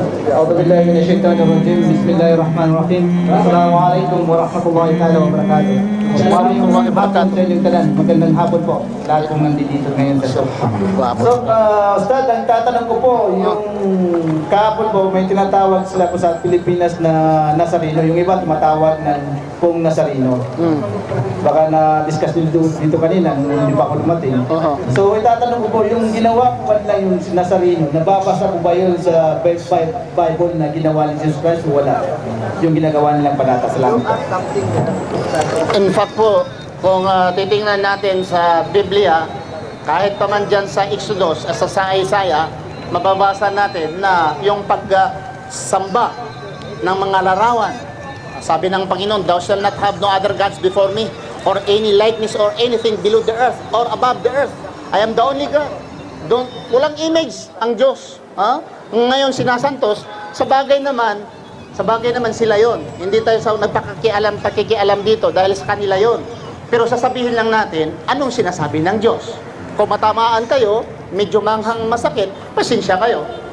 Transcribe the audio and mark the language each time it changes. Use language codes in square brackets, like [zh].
[ar] أعوذ بالله من الشيطان الرجيم بسم الله الرحمن الرحيم السلام عليكم ورحمة الله تعالى وبركاته. Warahmatullahi wabarakatuh. [tl] Sa inyong tanan, magandang hapon po. Lahat kong nandito ngayon sa So, Ustad, ang tatanong ko po, yung kahapon po, may tinatawag sila po sa Pilipinas na Nazareno. Yung iba tumatawag ng pong Nazareno. Baka na-discuss dito kanina, nung hindi pa ako dumating. So, itatanong ko po, yung ginawa po kanila yung Nazareno, nababasa po ba yun sa Bible na ginawa ni Jesus Christ o wala? Yung ginagawa nilang panata sa langit. In fact po, kung titingnan natin sa Biblia, kahit pa man dyan sa Exodus, sa Isaiah, mababasa natin na yung pagsamba ng mga larawan. Sabi ng Panginoon, [en] thou shalt not have no other gods before me, or any likeness or anything below the earth or above the earth. I am the only God. [tl] Walang image ang Diyos. Ngayon sinasantos, sa bagay naman sila yon. Hindi tayo sa pakikialam dito dahil sa kanila yon. Pero sasabihin lang natin, anong sinasabi ng Diyos? Kung matamaan kayo, medyo manghang masakit, pasensya kayo.